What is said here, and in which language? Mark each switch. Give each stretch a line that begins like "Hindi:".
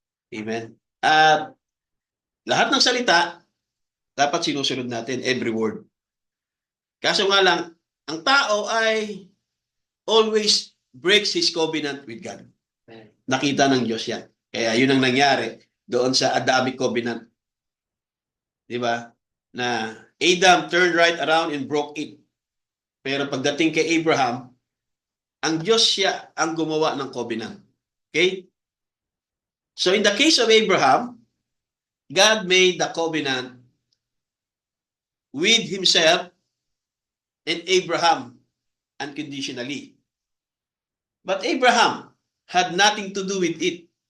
Filipino: Amen? At lahat ng salita, dapat sinusunod natin,
English: every word.
Filipino: Kaso nga lang, ang tao ay
English: always breaks his covenant with God.
Filipino: Nakita ng Diyos yan. Kaya yun ang nangyari doon sa Adamic covenant. Di ba?
English: Na Adam turned right around and broke it.
Filipino: Pero pagdating kay Abraham, ang Diyos siya ang gumawa ng covenant. Okay?
English: So in the case of Abraham, God made the covenant with himself and Abraham unconditionally. But Abraham had nothing to do with it.